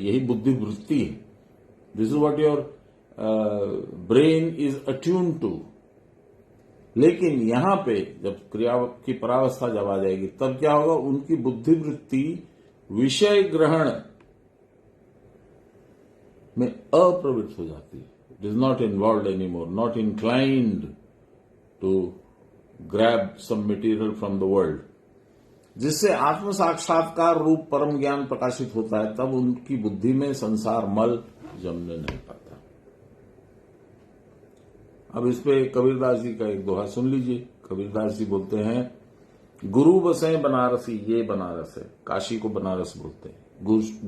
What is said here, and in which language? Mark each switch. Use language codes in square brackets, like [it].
[hi] यही बुद्धिवृत्ति है। [en] This is what your brain is attune to. [hi] लेकिन यहां पे जब क्रिया की परावस्था जब आ जाएगी तब क्या होगा, उनकी बुद्धिवृत्ति विषय ग्रहण में अप्रवृत्त हो जाती है। [en] It is not involved anymore, not inclined to grab some material from the world. [hi] जिससे आत्म साक्षात्कार रूप परम ज्ञान प्रकाशित होता है, तब उनकी बुद्धि में संसार मल जमने नहीं पाता। अब इस पे कबीरदास जी का एक दोहा सुन लीजिए। कबीरदास जी बोलते हैं, गुरु बसें बनारसी, ये बनारस है, काशी को बनारस बोलते हैं।